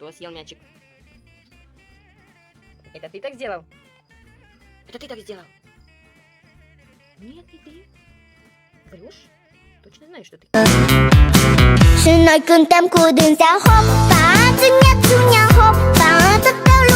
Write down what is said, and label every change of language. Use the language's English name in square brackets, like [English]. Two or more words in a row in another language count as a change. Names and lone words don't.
[Russian] уронил мячик. Это ты так сделал? Это ты так сделал? Нет, не ты. Врешь? Точно знаю, что ты. [Romanian] Și noi cântăm cu dânsea, hopa, țânia, țânia, hopa,